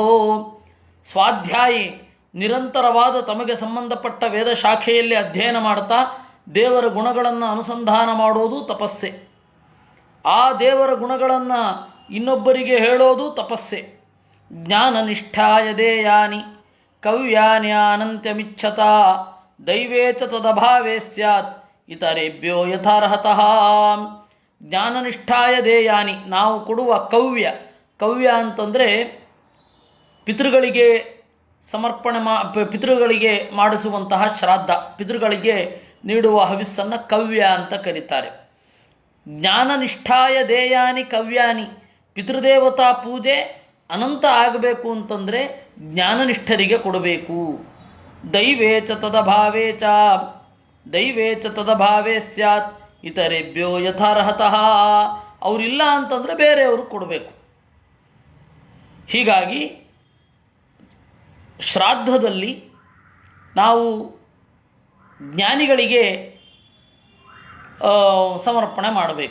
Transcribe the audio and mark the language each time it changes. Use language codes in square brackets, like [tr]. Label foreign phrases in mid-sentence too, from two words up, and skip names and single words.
[kn] ಸ್ವಾಧ್ಯಾಯಿ, ನಿರಂತರವಾದ ತಮಗೆ ಸಂಬಂಧಪಟ್ಟ ವೇದ ಶಾಖೆಯಲ್ಲಿ ಅಧ್ಯಯನ ಮಾಡ್ತಾ ದೇವರ ಗುಣಗಳನ್ನು ಅನುಸಂಧಾನ ಮಾಡೋದು ತಪಸ್ಸೆ. ಆ ದೇವರ ಗುಣಗಳನ್ನು ಇನ್ನೊಬ್ಬರಿಗೆ ಹೇಳೋದು ತಪಸ್ಸೆ. [sa] ಜ್ಞಾನನಿಷ್ಠಾಯ ದೇಯಾನಿ ಕವ್ಯಾನ್ಯಾನಂತ್ಯಮಿಚ್ಛತ ದೈವೇ ಚ ತದಭಾವೇ ಸ್ಯಾತ್ ಇತರೇಭ್ಯೋ ಯಥಾರ್ಹತಃ. ಜ್ಞಾನನಿಷ್ಠಾಯ ದೇಯಾನಿ, [kn] ನಾವು ಕೊಡುವ ಕವ್ಯ ಅಂತಂದರೆ ಪಿತೃಗಳಿಗೆ ಸಮರ್ಪಣೆ ಪಿತೃಗಳಿಗೆ ಮಾಡಿಸುವಂತಹ ಶ್ರಾದ್ದ, ಪಿತೃಗಳಿಗೆ ನೀಡುವ ಹವಿಸ್ಸನ್ನು ಕವ್ಯ ಅಂತ ಕರೀತಾರೆ. [sa] ಜ್ಞಾನನಿಷ್ಠಾಯ ದೇಯಾನಿ ಕವ್ಯಾನಿ. [kn] ಪಿತೃದೇವತಾ ಪೂಜೆ ಅನಂತ ಆಗಬೇಕು ಅಂತಂದರೆ ಜ್ಞಾನನಿಷ್ಠರಿಗೆ ಕೊಡಬೇಕು. [sa] ದೈವೇ ಚ ತದಭಾವೇ ಸ್ಯಾತ್ ಇತರೇಭ್ಯೋ ಯಥಾರ್ಹತಃ. [kn] ಅವರಿಲ್ಲ ಅಂತಂದರೆ ಬೇರೆಯವರು ಕೊಡಬೇಕು. ಹೀಗಾಗಿ ಶ್ರಾದ್ದದಲ್ಲಿ ನಾವು ಜ್ಞಾನಿಗಳಿಗೆ ಸಮರ್ಪಣೆ ಮಾಡಬೇಕು.